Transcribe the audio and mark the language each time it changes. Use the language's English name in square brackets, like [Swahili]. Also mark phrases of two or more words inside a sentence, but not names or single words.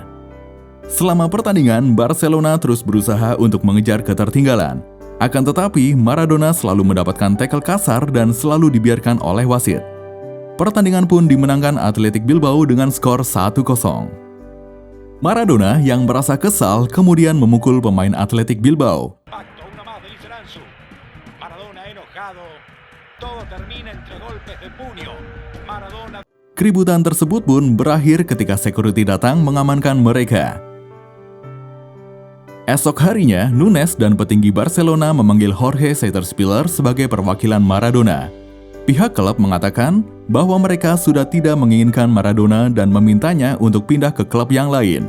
[Indonesian] Selama pertandingan, Barcelona terus berusaha untuk mengejar ketertinggalan. Akan tetapi, Maradona selalu mendapatkan tackle kasar dan selalu dibiarkan oleh wasit. Pertandingan pun dimenangkan Athletic Bilbao dengan skor 1-0. Maradona yang merasa kesal kemudian memukul pemain Athletic Bilbao. [Spanish] Una más de Liceranzu. Maradona enojado. Todo termina entre golpes de puño. Maradona. [Indonesian] Keributan tersebut pun berakhir ketika security datang mengamankan mereka. Esok harinya, Nunes dan petinggi Barcelona memanggil Jorge Sater-Spiller sebagai perwakilan Maradona. Pihak klub mengatakan bahwa mereka sudah tidak menginginkan Maradona dan memintanya untuk pindah ke klub yang lain.